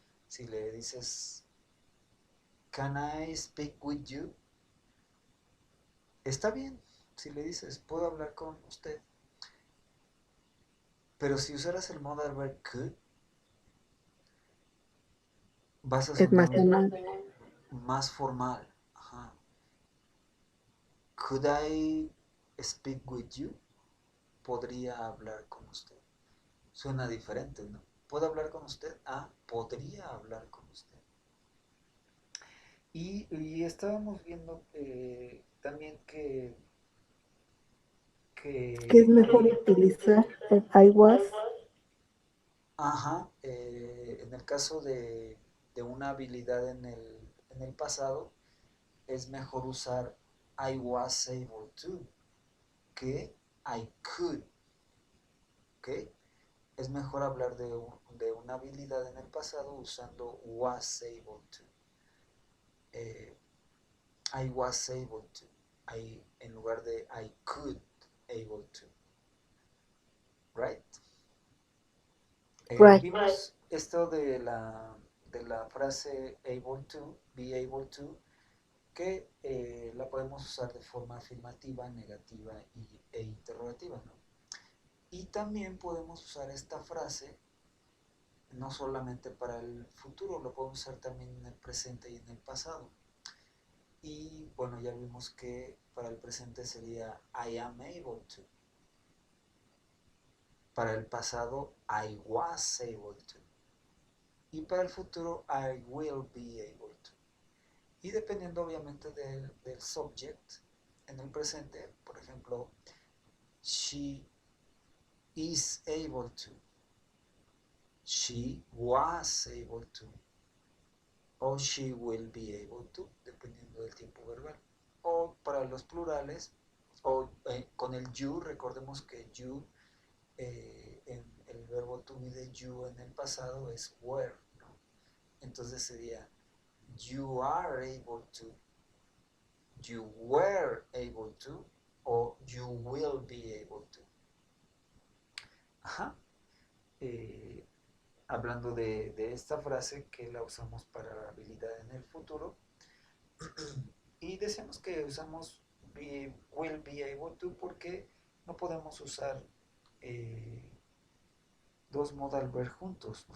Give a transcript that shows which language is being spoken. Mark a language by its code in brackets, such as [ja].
[es] Si le dices, [en] can I speak with you? [es] Está bien, si le dices, puedo hablar con usted. Pero si usaras el [en] modal verb could, [es] vas a Es más sonar formal. más formal. [en] Ajá. Could I speak with you? [es] podría hablar con usted. Suena diferente, ¿no? ¿Puedo hablar con usted? Ah, podría hablar con usted. Y estábamos viendo también Que es que mejor utilizar el [en] I was. [es] ajá, en el caso de una habilidad en el pasado, es mejor usar [en] I was able to [es] que [en] I could, [es] ¿ok? Es mejor hablar de una habilidad en el pasado usando [en] was able to. Eh, I was able to, [es] en lugar de [en] I could able to, right? Right. [es] Vimos esto de la frase [en] able to, be able to, [es] que la podemos usar de forma afirmativa, negativa e interrogativa, ¿no? Y también podemos usar esta frase no solamente para el futuro, lo podemos usar también en el presente y en el pasado. Y bueno, ya vimos que para el presente sería [en] I am able to. [es] Para el pasado, [en] I was able to. [es] Y para el futuro, [en] I will be able to. [es] Y dependiendo obviamente del subject, en el presente, por ejemplo, [en] she is able to. She was able to. O she will be able to, [es] dependiendo del tiempo verbal. O para los plurales, o con el you, recordemos que you, en el verbo to be de you en el pasado es [en] were, [es] ¿no? Entonces sería [en] you are able to, you were able to, o you will be able to. Ajá. [es] Hablando de esta frase que la usamos para la habilidad en el futuro, y decimos que usamos [en] will be able to [es] porque no podemos usar dos [en] modal verb [es] juntos.